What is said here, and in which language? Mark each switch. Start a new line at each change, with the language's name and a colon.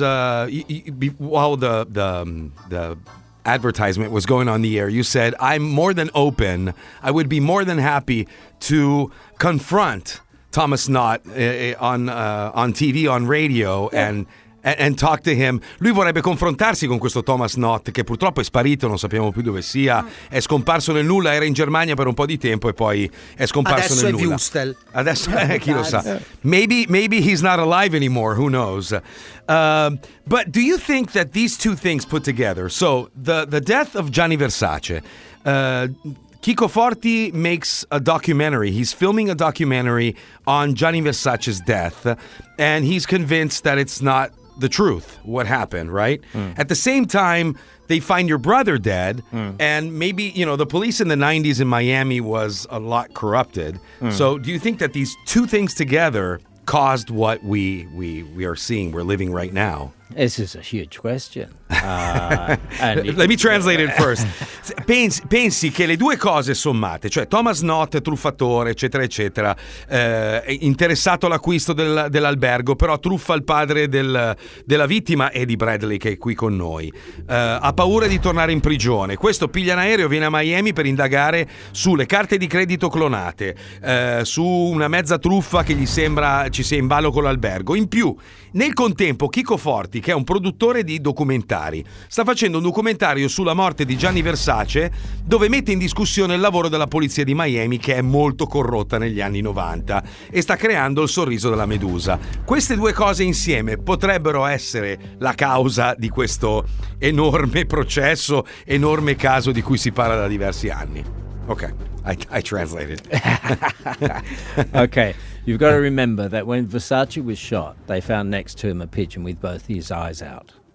English: while the advertisement was going on the air, you said, I'm more than open, I would be more than happy to confront Thomas Knott on TV, on radio, and talk to him.
Italian: Lui vorrebbe confrontarsi con questo Thomas Knott, che purtroppo è sparito, non sappiamo più dove sia, è scomparso nel nulla, era in Germania per un po' di tempo e poi è scomparso nel nulla. Adesso è Wüstel. Adesso, chi lo sa.
English: Maybe he's not alive anymore, who knows. But do you think that these two things put together, so the death of Gianni Versace, Chico Forti makes a documentary, he's filming a documentary on Gianni Versace's death, and he's convinced that it's not the truth, what happened, right? Mm. At the same time, they find your brother dead, and maybe, you know, the police in the 90s in Miami was a lot corrupted. So do you think that these two things together caused what we are seeing, we're living right now? This is a huge question. Let me translate it first.
Italian: Pensi che le due cose sommate, cioè Thomas Knott, truffatore, eccetera, eccetera, interessato all'acquisto dell'albergo, però truffa il padre della vittima e di Bradley, che è qui con noi. Ha paura di tornare in prigione. Questo piglia un aereo, viene a Miami per indagare sulle carte di credito clonate, su una mezza truffa che gli sembra ci sia in ballo con l'albergo. In più, nel contempo, Chico Forti, che è un produttore di documentari, sta facendo un documentario sulla morte di Gianni Versace, dove mette in discussione il lavoro della polizia di Miami, che è molto corrotta negli anni 90, e sta creando il sorriso della Medusa. Queste due cose insieme potrebbero essere la causa di questo enorme processo, enorme caso di cui si parla da diversi anni.
English: Ok, I translated. Ok. You've got to remember that when Versace was shot, they found next to him a pigeon with both his eyes out.